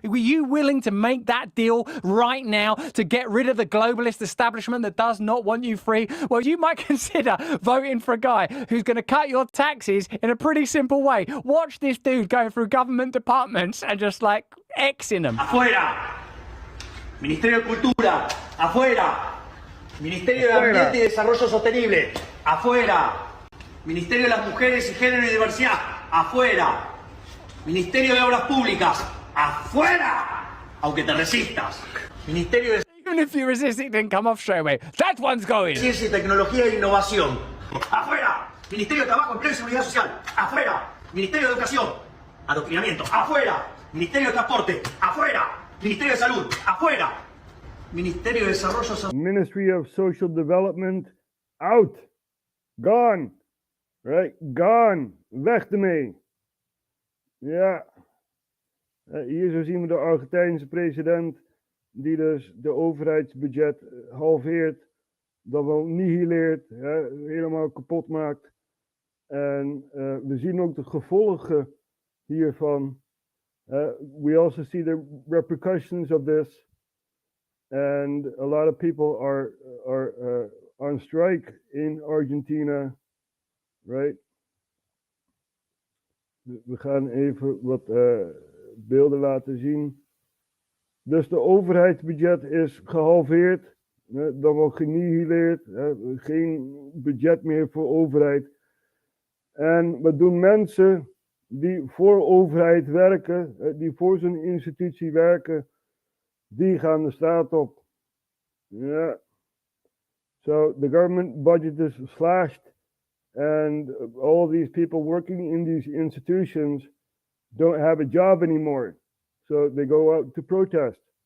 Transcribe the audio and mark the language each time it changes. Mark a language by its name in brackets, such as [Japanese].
[English] Were you willing to make that deal right now to get rid of the globalist establishment that does not want you free? Well, you might consider voting for a guy who's going to cut your taxes in a pretty simple way. Watch this dude going through government departments and just like Xing them. [Spanish] Afuera. Ministerio de Cultura. Afuera. Ministerio de Ambiente y Desarrollo Sostenible. Afuera. Ministerio de las Mujeres y Género y Diversidad. Afuera. Ministerio de Obras Públicas. Afuera. Aunque te resistas. Ministerio de [English] Even if you resist, it didn't come off straight away. That one's going. [Spanish] Ciencia y Tecnología e Innovación. Afuera. Ministerio de Trabajo, Empleo y Seguridad Social. Afuera. Ministerio de Educación. Adoctrinamiento. Afuera. Ministerio de Transporte. Afuera. Ministerio de Salud. Afuera. Ministerio de Desarrollo Social. [English] Ministry of Social Development. Out. Gone. Right? Gone. [Dutch] Weg ermee. Ja. Hier zo zien we de Argentijnse president die dus de overheidsbudget halveert, dan wel nihileert, helemaal kapot maakt. En we zien ook de gevolgen hiervan. [English] We also see the repercussions of this. And a lot of people are on strike in Argentina, right? [Dutch] We gaan even wat beelden laten zien. Dus de overheidsbudget is gehalveerd, dan wel genihileerd, geen budget meer voor overheid. En wat doen mensen die voor overheid werken, die voor zo'n institutie werken, die gaan de straat op. Ja. [English] So the government budget is slashed and all these people working in these institutions don't have a job anymore. So they go out to protest.